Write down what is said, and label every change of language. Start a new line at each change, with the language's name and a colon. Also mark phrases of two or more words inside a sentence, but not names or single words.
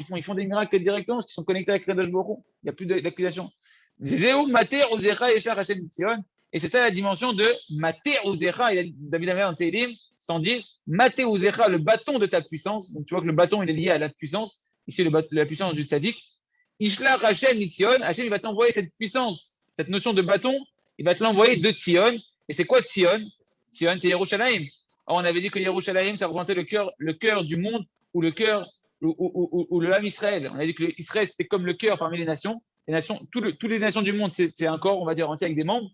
French: Ils font des miracles directement parce qu'ils sont connectés avec
Hebrew: קודשא בריך הוא.
French: Il n'y a plus d'accusation. Et c'est ça la dimension de
Hebrew: מטה עוזך.
French: David Amer en Teilim 110.
Hebrew: מטה עוזך,
French: le bâton de ta puissance. Donc tu vois que le bâton il est lié à la puissance. Ici, la puissance du tzaddik.
Hebrew: ישלח השם מציון.
French: Hashem il va t'envoyer cette puissance, cette notion de bâton. Il va te l'envoyer de Tzion. Et c'est quoi Tzion? Tzion, c'est Yerushalayim. On avait dit que Yerushalayim, ça représentait le cœur du monde ou le cœur ou le âme Israël. On a dit que Israël, c'était comme le cœur parmi les nations. Toutes les nations du monde, c'est un corps, on va dire, entier avec des membres.